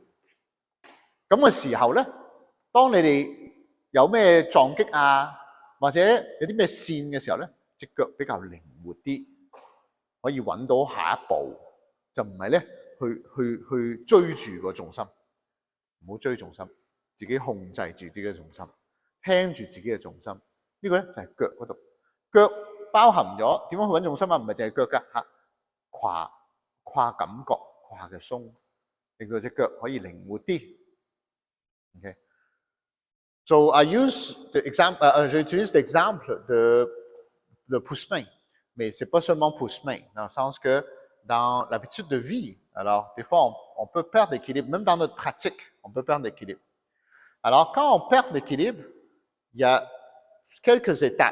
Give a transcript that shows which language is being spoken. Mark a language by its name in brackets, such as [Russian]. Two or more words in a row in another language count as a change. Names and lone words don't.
[Cantonese] 咁嘅時候咧，當你哋有咩撞擊啊，或者有啲咩線嘅時候咧，隻腳比較靈活啲，可以揾到下一步，就唔係咧去追住個重心，唔好追重心，自己控制住自己嘅重心，聽住自己嘅重心。呢個咧就係腳嗰度，腳包含咗點樣去揾重心啊？唔係淨係腳㗎嚇，胯感覺，胯嘅鬆，令到隻腳可以靈活啲。Okay. [English] So I use the example, [French] j'utilise l'exemple de pousse-main, mais c'est pas seulement pousse-main, dans le sens que dans l'habitude de vie, alors des fois on peut perdre l'équilibre, même dans notre pratique, on peut perdre l'équilibre. Alors quand on perd l'équilibre, il y a quelques étapes.